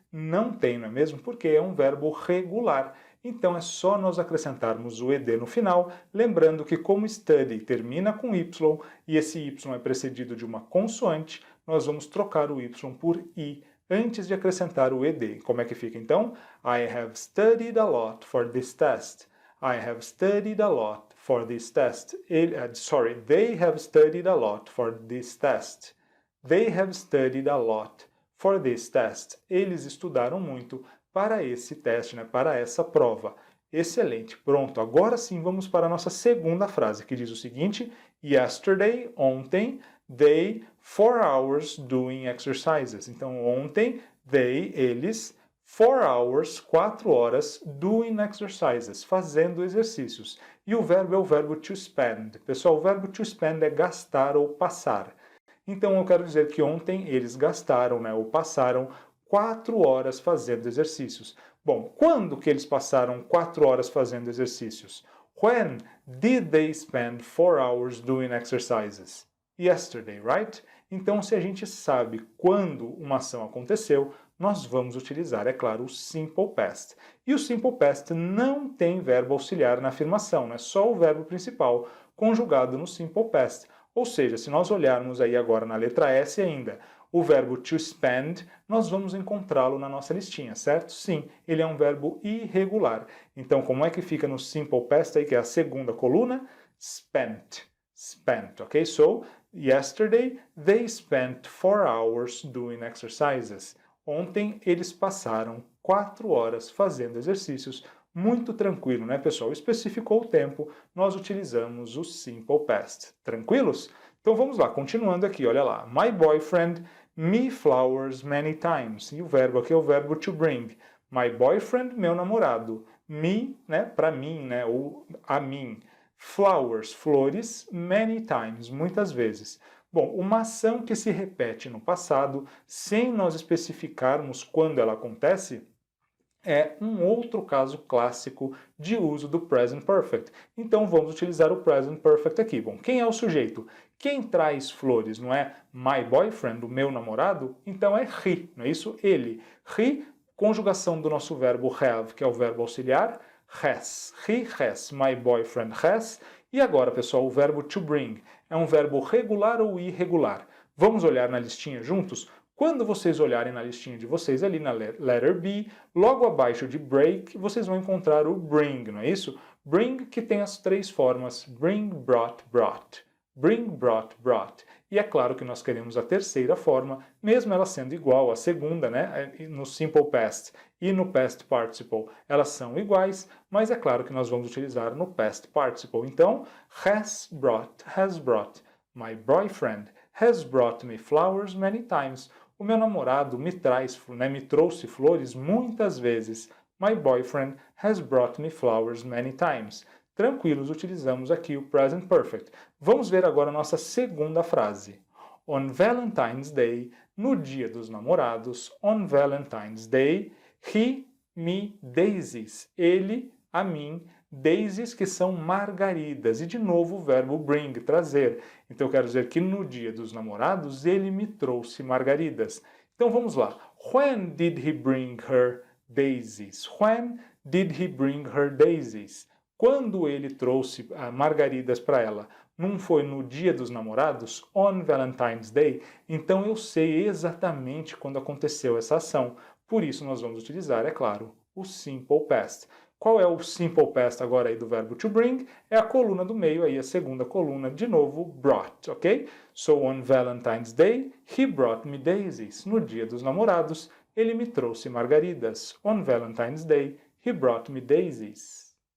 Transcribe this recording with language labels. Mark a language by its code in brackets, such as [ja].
[pt] Não tem, não é mesmo? Porque é um verbo regular. Então é só nós acrescentarmos o ed no final, lembrando que como study termina com y e esse y é precedido de uma consoante, nós vamos trocar o y por i antes de acrescentar o ed. Como é que fica então? [en] I have studied a lot for this test. I have studied a lot for this test. They have studied a lot for this test. They have studied a lot for this test. [pt] Eles estudaram muito para esse teste, né, para essa prova. Excelente, pronto. Agora sim vamos para a nossa segunda frase, que diz o seguinte: Yesterday, ontem, [en] they, 4 hours doing exercises. [pt] Então, ontem, eles, 4 hours, 4 horas, [en] doing exercises, [pt] fazendo exercícios. E o verbo é o verbo to spend. Pessoal, o verbo to spend é gastar ou passar. Então, eu quero dizer que ontem eles gastaram, né, ou passaram 4 horas fazendo exercícios. Bom, quando que eles passaram 4 horas fazendo exercícios? [en] When did they spend 4 hours doing exercises? Yesterday, right? [pt] Então, se a gente sabe quando uma ação aconteceu, nós vamos utilizar, é claro, o simple past. E o simple past não tem verbo auxiliar na afirmação, né? Só o verbo principal conjugado no simple past. Ou seja, se nós olharmos aí agora na letra S ainda, o verbo to spend, nós vamos encontrá-lo na nossa listinha, certo? Sim, ele é um verbo irregular. Então, como é que fica no simple past aí, que é a segunda coluna? [en] Spent. Spent, ok? So, yesterday they spent 4 hours doing exercises. [pt] Ontem eles passaram 4 horas fazendo exercícios. Muito tranquilo, né, pessoal? Especificou o tempo, nós utilizamos o simple past. Tranquilos? Então vamos lá, continuando aqui, olha lá. [en] My boyfriend me flowers many times. [pt] E o verbo aqui é o verbo to bring. [en] My boyfriend, [pt] meu namorado. Me, né, para mim, né, ou a mim. [en] Flowers, [pt] flores, [en] many times, [pt] muitas vezes. Bom, uma ação que se repete no passado, sem nós especificarmos quando ela acontece, é um outro caso clássico de uso do present perfect. Então vamos utilizar o present perfect aqui. Bom, quem é o sujeito? Quem traz flores, não é [en] my boyfriend, [pt] o meu namorado? Então é he, não é isso? Ele. He, conjugação do nosso verbo have, que é o verbo auxiliar, has. [en] He has, my boyfriend has. [pt] E agora, pessoal, o verbo to bring. É um verbo regular ou irregular? Vamos olhar na listinha juntos? Quando vocês olharem na listinha de vocês, ali na letter B, logo abaixo de break, vocês vão encontrar o bring, não é isso? Bring, que tem as 3 formas, [en] bring, brought, brought. Bring, brought, brought. [pt] E é claro que nós queremos a terceira forma, mesmo ela sendo igual à segunda, né? No simple past e no past participle, elas são iguais, mas é claro que nós vamos utilizar no past participle. [en] Então, has brought. My boyfriend has brought me flowers many times. [pt] O meu namorado me trouxe flores muitas vezes. [en] My boyfriend has brought me flowers many times. [pt] Tranquilos, utilizamos aqui o present perfect. Vamos ver agora a nossa segunda frase. [en] On Valentine's Day, [pt] no dia dos namorados, [en] on Valentine's Day, he me daisies. [pt] Ele, a mim, daisies, que são margaridas. E de novo o verbo bring, trazer. Então eu quero dizer que no dia dos namorados ele me trouxe margaridas. Então vamos lá. [en] When did he bring her daisies? When did he bring her daisies? [pt] Quando ele trouxe margaridas para ela? Não foi no dia dos namorados? [en] On Valentine's Day? [pt] Então eu sei exatamente quando aconteceu essa ação. Por isso nós vamos utilizar, é claro, o Simple Past. Qual é o Simple Past agora aí do verbo to bring? É a coluna do meio aí, a segunda coluna, de novo, brought, ok? [en] So on Valentine's Day, he brought me daisies. [pt] No dia dos namorados, ele me trouxe margaridas. [en] On Valentine's Day, he brought me daisies.